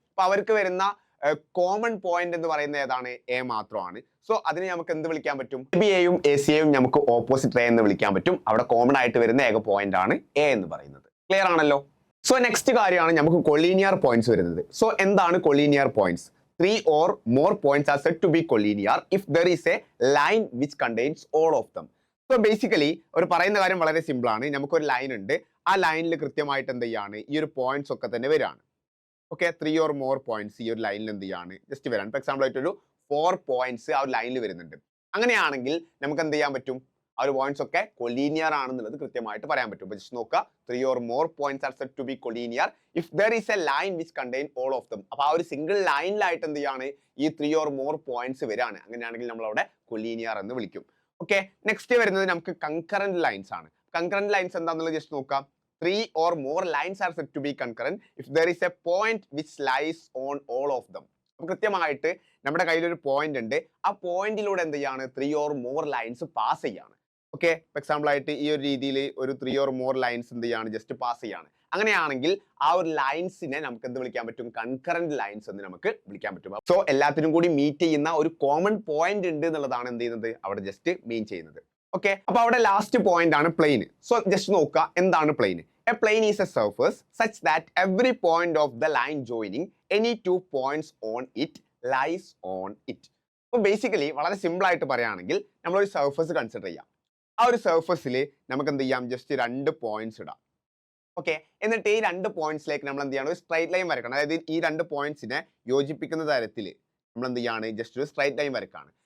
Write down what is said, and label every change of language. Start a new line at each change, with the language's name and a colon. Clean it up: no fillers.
Malayalam: അപ്പൊ അവർക്ക് വരുന്ന കോമൺ പോയിന്റ് എന്ന് പറയുന്നത് ഏതാണ്? എ മാത്രമാണ്. സോ അതിനെ നമുക്ക് എന്ത് വിളിക്കാൻ പറ്റും? ബി എയും എ സിയെയും നമുക്ക് ഓപ്പോസിറ്റ് റേ എന്ന് വിളിക്കാൻ പറ്റും. അവിടെ കോമൺ ആയിട്ട് വരുന്ന ഏക പോയിന്റ് ആണ് എ എന്ന് പറയുന്നത്. ക്ലിയർ ആണല്ലോ? സോ നെക്സ്റ്റ് കാര്യമാണ് നമുക്ക് കൊളീനിയർ പോയിന്റ്സ് വരുന്നത്. സോ എന്താണ് collinear points?
English: 3 or more points are said to be collinear if there is a line which contains all of them.
Malayalam: So basically ഒരു പറയുന്ന കാര്യം വളരെ സിമ്പിൾ ആണ്. നമുക്കൊരു ലൈൻ ഉണ്ട്, ആ ലൈനിൽ കൃത്യമായിട്ട് എന്ത് ചെയ്യാണ്, ഈ ഒരു പോയിന്റ്സ് ഒക്കെ തന്നെ വരാണ്. ഓക്കെ,
English: 3 or more points
Malayalam: ഈ ഒരു ലൈനിൽ എന്ത് ചെയ്യാണ്, ജസ്റ്റ് വരാണ്. ഫോർ എക്സാമ്പിൾ ആയിട്ട് ഒരു 4 പോയിന്റ്സ് ആ ഒരു ലൈനിൽ വരുന്നുണ്ട്. അങ്ങനെയാണെങ്കിൽ നമുക്ക് എന്ത് ചെയ്യാൻ പറ്റും, ആ ഒരു പോയിന്റ്സ് ഒക്കെ കൊളീനിയർ ആണെന്നുള്ളത് കൃത്യമായിട്ട് പറയാൻ പറ്റും.
English: Just നോക്കുക, 3 or more points are said to be collinear if there is a line which contain all of them.
Malayalam: അപ്പൊ ആ ഒരു സിംഗിൾ ലൈനിലായിട്ട് എന്ത് ചെയ്യാണ്, ഈ
English: 3 or more points
Malayalam: വരാണ്. അങ്ങനെയാണെങ്കിൽ നമ്മൾ അവിടെ കൊളീനിയർ എന്ന് വിളിക്കും. ഓക്കെ, നെക്സ്റ്റ് വരുന്നത് നമുക്ക് കൺകറന്റ് ലൈൻസ് ആണ്. കൺകറന്റ് ലൈൻസ് എന്താണെന്നുള്ളത് ജസ്റ്റ് നോക്കാം.
English: 3 or more lines are said to be concurrent if there is a point which lies on all of them.
Malayalam: അപ്പൊ കൃത്യമായിട്ട് നമ്മുടെ കയ്യിൽ ഒരു പോയിന്റ് ഉണ്ട്, ആ പോയിന്റിലൂടെ എന്ത് ചെയ്യാണ്,
English: 3 or more lines
Malayalam: പാസ് ചെയ്യാണ്. ഓക്കെ, ഫോർ എക്സാമ്പിൾ ആയിട്ട് ഈ ഒരു രീതിയിൽ ഒരു
English: 3 or more lines
Malayalam: എന്ത് ചെയ്യാണ്, ജസ്റ്റ് പാസ് ചെയ്യാണ്. അങ്ങനെയാണെങ്കിൽ ആ ഒരു ലൈൻസിനെ നമുക്ക് എന്ത് വിളിക്കാൻ പറ്റും, കൺകറന്റ് ലൈൻസ് എന്ന് നമുക്ക് വിളിക്കാൻ പറ്റും. സോ എല്ലാത്തിനും കൂടി മീറ്റ് ചെയ്യുന്ന ഒരു കോമൺ പോയിന്റ് ഉണ്ട് എന്നുള്ളതാണ് എന്ത് ചെയ്യുന്നത്, അവിടെ ജസ്റ്റ് മീൻ ചെയ്യുന്നത്. ഓക്കെ, അപ്പൊ അവിടെ ലാസ്റ്റ് പോയിന്റ് ആണ് പ്ലെയിൻ. സോ ജസ്റ്റ് നോക്കുക, എന്താണ് plain?
English: A plane is a surface such that every point of the line joining any two points on it lies on it.
Malayalam: അപ്പോൾ ബേസിക്കലി വളരെ സിമ്പിൾ ആയിട്ട് പറയുകയാണെങ്കിൽ നമ്മളൊരു സർഫസ് കൺസിഡർ ചെയ്യാം. ആ ഒരു സർഫസിൽ നമുക്ക് എന്ത് ചെയ്യാം, ജസ്റ്റ് രണ്ട് പോയിന്റ്സ് ഇടാം. ഓക്കെ, എന്നിട്ട് ഈ രണ്ട് പോയിന്റ്സിലേക്ക് നമ്മൾ എന്ത് ചെയ്യണം, ഒരു സ്ട്രൈറ്റ് ലൈൻ വരക്കണം. അതായത് ഈ രണ്ട് പോയിന്റ്സിനെ യോജിപ്പിക്കുന്ന തരത്തിൽ നമ്മൾ എന്ത് ചെയ്യാണ്, ജസ്റ്റ് ഒരു സ്ട്രൈറ്റ് ലൈൻ വരക്കാണ്.